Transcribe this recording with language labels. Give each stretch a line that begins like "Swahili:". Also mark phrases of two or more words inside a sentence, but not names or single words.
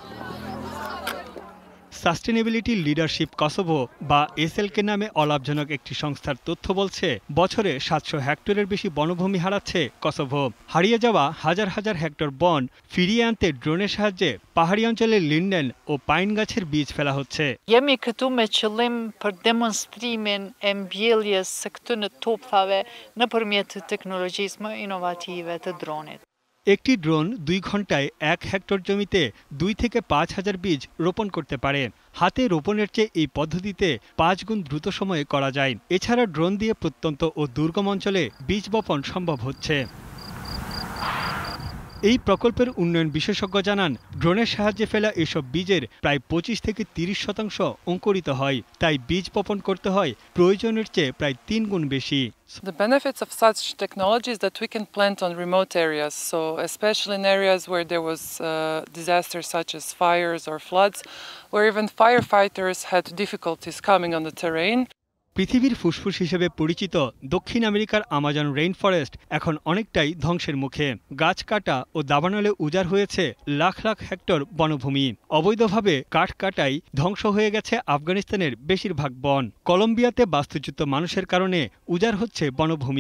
Bangla: সাস্টেনেবিলিটি লিডারশিপ কসোভো বা এসএলকে নামে অলাভজনক একটি সংস্থার তথ্য বলছে, বছরে 700 হেক্টরের বেশি বনভূমি হারাচ্ছে কসোভো। হারিয়ে যাওয়া হাজার হাজার হেক্টর বন ফিরিয়ে আনতে ড্রোনের সাহায্যে পাহাড়ি অঞ্চলে লিন্ডেন ও পাইন গাছের বীজ ফেলা হচ্ছে।
Albanian: Jemi këtu me qëllim për demonstrimin e mbjelljes së këtyre topave nëpërmjet të teknologjisë më inovative të dronit।
Bangla: একটি ড্রোন 2 ঘন্টায় 1 হেক্টর জমিতে 2 থেকে 5,000 বীজ রোপণ করতে পারে। হাতে রোপণের চেয়ে এই পদ্ধতিতে 5 গুণ দ্রুত সময়ে করা যায়। এছাড়া ড্রোন দিয়ে প্রত্যন্ত ও দুর্গম অঞ্চলে বীজ বপন সম্ভব হচ্ছে। এই প্রকল্পের উন্নয়ন বিশেষজ্ঞ জানান, ড্রোনের সাহায্যে ফেলা এসব বীজের প্রায় 25 থেকে 30% অঙ্কুরিত হয়। তাই বীজ বপন করতে হয় প্রয়োজনের চেয়ে প্রায় 3 গুণ বেশি।
English: The benefits of such technology is that we can plant on remote areas, so especially in areas where there was disasters such as fires or floods, where even firefighters had difficulties coming on the terrain.
Bangla: পৃথিবীর ফুসফুস হিসেবে পরিচিত দক্ষিণ আমেরিকার আমাজন রেইন ফরেস্ট এখন অনেকটাই ধ্বংসের মুখে। গাছ কাটা ও দাবানলে উজাড় হয়েছে লাখ লাখ হেক্টর বনভূমি। অবৈধভাবে কাঠ কাটাই ধ্বংস হয়ে গেছে আফগানিস্তানের বেশিরভাগ বন। কলম্বিয়াতে বাস্তুচ্যুত মানুষের কারণে উজাড় হচ্ছে বনভূমি।